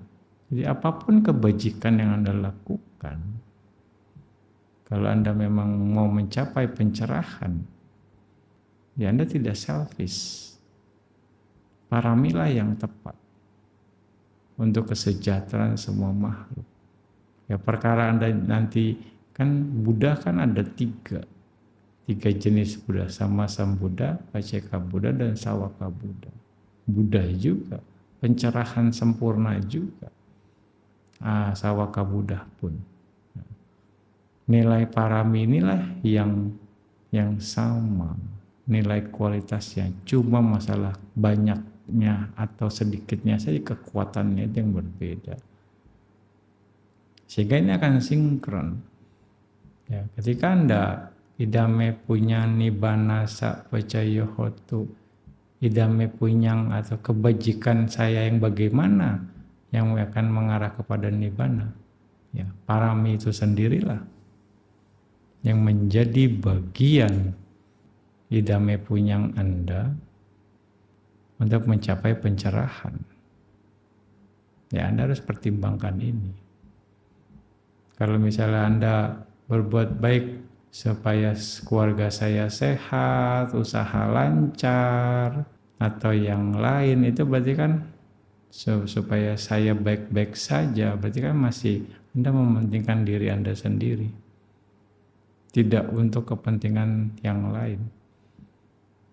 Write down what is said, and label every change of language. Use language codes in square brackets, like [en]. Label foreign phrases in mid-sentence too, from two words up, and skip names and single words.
[id] Jadi apapun kebajikan yang Anda lakukan, kalau Anda memang mau mencapai pencerahan, ya Anda tidak selfish. Paramilah yang tepat untuk kesejahteraan semua makhluk. Ya, perkara Anda nanti kan Buddha kan ada tiga jenis Buddha, Sammasam Buddha, Pacceka Buddha, dan Sawaka Buddha. Buddha juga, pencerahan sempurna juga. Sawaka Buddha pun. Nilai parami inilah yang sama, nilai kualitasnya. Cuma masalah banyaknya atau sedikitnya saja kekuatannya yang berbeda. Sehingga ini akan sinkron. Ya, ketika Anda [pi] idame punya nibbana sa pacayo hotu, idame punyang [id] atau kebajikan saya yang bagaimana yang akan mengarah kepada nibbana. Ya, parami itu sendirilah yang menjadi bagian [pi] idame punyang [id] Anda untuk mencapai pencerahan. Ya, Anda harus pertimbangkan ini. Kalau misalnya Anda berbuat baik supaya keluarga saya sehat, usaha lancar, atau yang lain, itu berarti kan supaya saya baik-baik saja, berarti kan masih Anda mementingkan diri Anda sendiri, tidak untuk kepentingan yang lain.